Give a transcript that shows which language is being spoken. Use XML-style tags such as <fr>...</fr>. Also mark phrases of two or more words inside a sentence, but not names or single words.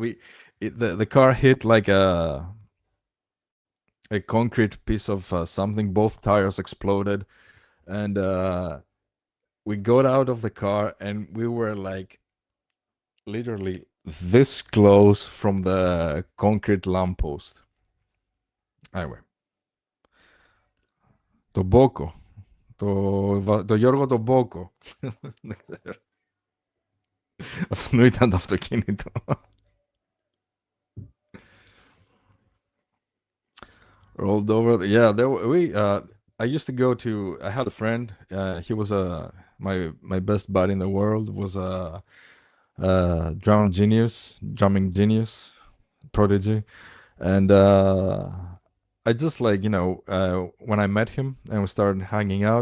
<en>The car hit like a concrete piece of something. Both tires exploded, and we got out of the car, and we were like literally this close from the concrete lamppost. Anyway,</en> <el>το Μπόκο, το Γιώργο το Μπόκο. Αυτό ήταν το αυτοκίνητο.</el> <en>Rolled over. Yeah, I used to go to. I had a friend. He was my best buddy in the world. Was a drumming genius, prodigy, and I just like when I met him and we started hanging out.</en>